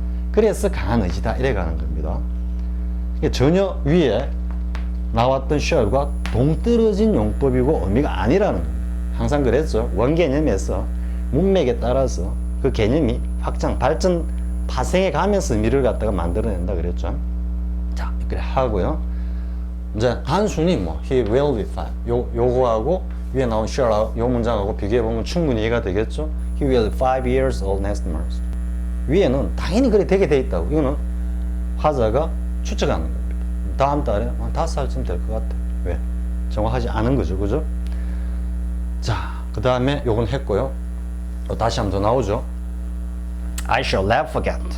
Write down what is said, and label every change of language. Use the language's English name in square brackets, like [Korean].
[Korean] 그래서 강한 의지다 이래 가는 겁니다. 전혀 위에 나왔던 shall과 동떨어진 용법이고 의미가 아니라는 겁니다. 항상 그랬죠. 원개념에서 문맥에 따라서 그 개념이 확장, 발전, 파생해 가면서 의미를 갖다가 만들어낸다 그랬죠. 자, 그래 하고요. 이제 단순히 [English] he will be fine. [Korean] 요거하고 위에 나온 shall 요 문장하고 비교해 보면 충분히 이해가 되겠죠. [English] He will be 5 years old next month. [Korean] 위에는 당연히 그래 되게 돼 있다고. 이거는 화자가 추측하는 겁니다. 다음 달에 5살쯤 될 것 같아. 왜? 정확하지 않은 거죠. 그죠? 자, 그 다음에 요건 했고요. 다시 한번 더 나오죠. [English] I shall never forget.